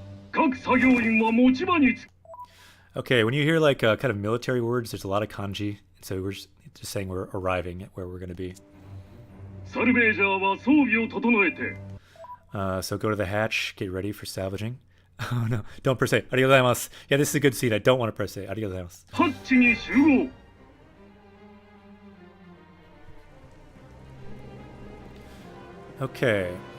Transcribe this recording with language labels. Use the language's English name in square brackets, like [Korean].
[Japanese] 各作業員は持ち場につ。 [English] Okay, when you hear like kind of military words, there's a lot of kanji. So we're just saying we're arriving at where we're going to be. [Japanese] サルベージャーは装備を整えて。 [English] So go to the hatch, get ready for salvaging. Oh no, don't press A. [Japanese] Arigatou gozaimasu. [English] Yeah, this is a good scene. I don't want to press A. [Japanese] Arigatou gozaimasu. ハッチに集合。 [English] Okay.